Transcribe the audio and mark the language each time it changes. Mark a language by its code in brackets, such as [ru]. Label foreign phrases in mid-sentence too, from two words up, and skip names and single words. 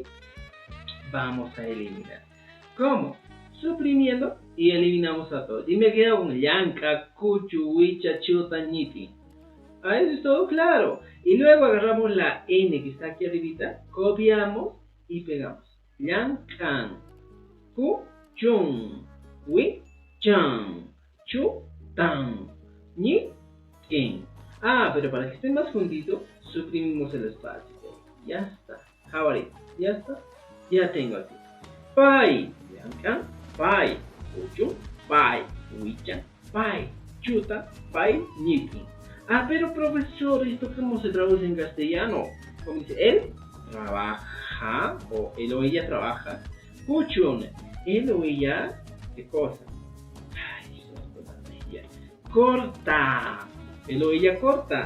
[es] Vamos a eliminar. ¿Cómo? Suprimiendo y eliminamos a todos. Y me quedo con [qu] yanka, cuchu, huicha, chuta, ñiti. [es] A eso es todo claro. Y luego agarramos la N que está aquí arribita, copiamos y pegamos. [qu] Yankan, kuchun, huichan, chutan, ñitin. [es] Ah, pero para que esté más juntito, suprimimos el espacio. Ya está. Javarito. Ya está. Ya tengo aquí. [qu] Pai, yankan, pai, kuchun, pai, huichan, pai, chuta, pai, ñitin. [es] Ah, pero profesor, ¿esto cómo se traduce en castellano? Como dice, él trabaja, o él o ella trabaja. Kuchun, él o ella, ¿qué cosa? Ay, corta, él o ella corta.